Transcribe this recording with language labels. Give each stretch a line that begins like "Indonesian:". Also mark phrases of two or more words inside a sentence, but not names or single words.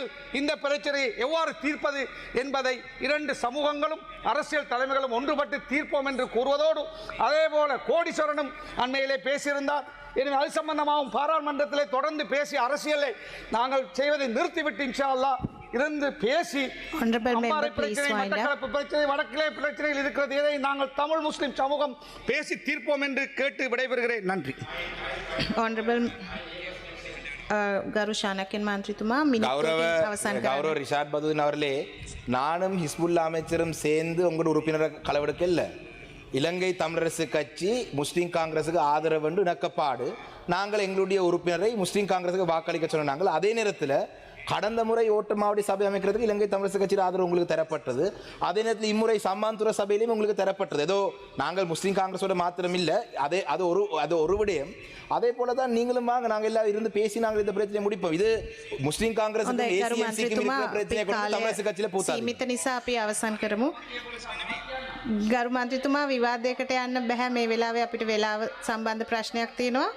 Tamil: இந்த பிரச்சனையை எவ்வாறு தீர்ப்பது என்பதை 2 சமூகங்களும் அரசியல் தலைமைகளும் ஒன்றுபட்டு தீர்ப்போம் என்று கூறுவதோடு, அதே போல கோடீஸ்வரனும் அண்மையிலே பேசியிருந்தார். எனவே அது சம்பந்தமாகவும் பாராளுமன்றத்திலே தொடர்ந்து பேசி அரசியலை நாங்கள் செய்வதை நிறுத்திவிட்டு
Arabic: إن شاء الله
Tamil: இருந்து பேசி பிரச்சனை வடக்கிலே பிரச்சனையில் இருக்கிறது, இதை நாங்கள் தமிழ் முஸ்லிம் சமூகம் பேசி தீர்ப்போம் என்று கேட்டு விடைபெறுகிறேன். நன்றி.
Sinhala: ගරු ශානකයන් මන්ත්‍රීතුමා
Tamil: கௌரவ ரிஷாட் பதுதீன் அவர்களே, நானும் ஹிஸ்புல்லா அமைச்சரும் சேர்ந்து உங்களோட உறுப்பினரை களவெடுக்கல. இலங்கை தமிழரசு கட்சி முஸ்லீம் காங்கிரஸுக்கு ஆதரவு என்று இணக்கப்பாடு. நாங்கள் எங்களுடைய உறுப்பினரை முஸ்லீம் காங்கிரஸுக்கு வாக்களிக்க சொன்னாங்க. அதே நேரத்தில் கடந்த முறை ஓட்டமாவடி சபை அமைக்கிறதுக்கு இலங்கை தமிழரசு கட்சியில் ஆதரவு உங்களுக்கு தரப்பட்டது. அதே நேரத்தில் இம்முறை சம்மாந்துறை சபையிலையும் உங்களுக்கு தரப்பட்டது. ஏதோ நாங்கள் முஸ்லீம் காங்கிரஸோட மாத்திரம் இல்லை, அது ஒரு விடயம். அதே போல தான் நீங்களும் வாங்க, நாங்கள் எல்லாம் இருந்து பேசி நாங்கள் இந்த பிரச்சனையை முடிப்போம். இது முஸ்லீம் காங்கிரஸ் தமிழரசு கட்சியில்
Sinhala: සීමිත නිසා අපි අවසන් කරමු. ගරු මන්ත්‍රීතුමා, විවාදයකට යන්න බෑ. මේ වෙලාවේ අපිට වෙලාව සම්බන්ධ ප්‍රශ්නයක් තියෙනවා.